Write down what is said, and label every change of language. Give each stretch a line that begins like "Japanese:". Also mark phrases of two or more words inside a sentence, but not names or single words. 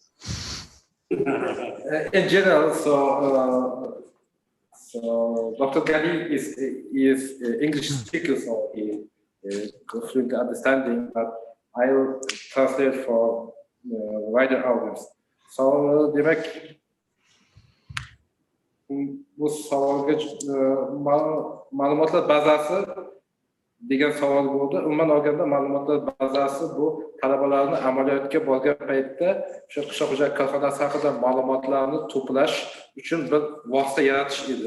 English: In general, so Dr. Gali is English speaker, so he fluent understanding, but I'll translate for wider audience.
Uzbek: So demek bu savolga ma'lumotlar bazasi degan savol bo'ldi. Umuman olganda ma'lumotlar bazasi bu talabalarni amaliyotga borgan paytda o'sha qishloq xo'jalik korxonasi haqida ma'lumotlarni to'plash uchun bir vosita yaratish edi.